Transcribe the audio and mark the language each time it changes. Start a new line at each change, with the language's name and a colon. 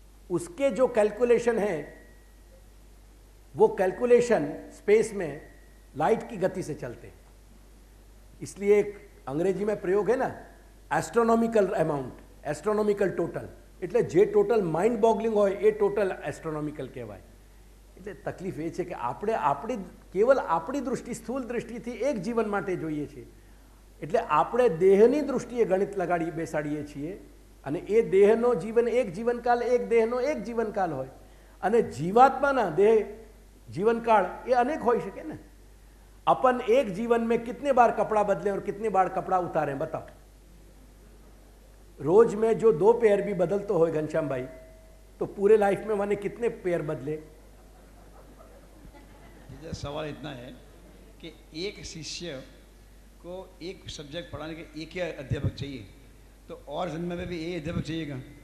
Hindi: उसके जो कैलकुलेशन है, वो कैलकुलेशन स्पेस में लाइट की गति से चलते हैं. इसलिए एक अंग्रेजी में प्रयोग है ना, एस्ट्रोनॉमिकल अमाउंट, एस्ट्रोनॉमिकल टोटल,
Gujarati: એટલે જે ટોટલ માઇન્ડ બોગલિંગ હોય એ ટોટલ એસ્ટ્રોનોમિકલ કહેવાય. એટલે તકલીફ એ છે કે આપણે આપણી કેવલ આપણી દૃષ્ટિ, સ્થૂળ દૃષ્ટિથી એક જીવન માટે જોઈએ છીએ. એટલે આપણે દેહની દૃષ્ટિએ ગણિત લગાડી બેસાડીએ છીએ અને એ દેહનો જીવન એક જીવનકાલ, એક દેહનો એક જીવનકાલ હોય અને જીવાત્માના
Hindi: देह जीवनकाल ये अनेक हो सके ना. अपन एक जीवन में कितने बार कपड़ा बदले और कितने बार कपड़ा उतारें, बताओ. रोज में जो 2 पेयर भी बदलते हो घनश्याम भाई, तो पूरे लाइफ में मैंने कितने पेयर बदले? सवाल इतना है कि एक शिष्य को एक सब्जेक्ट पढ़ाने के एक ही अध्यापक चाहिए, तो और जन्म में भी यही अध्यापक चाहिएगा?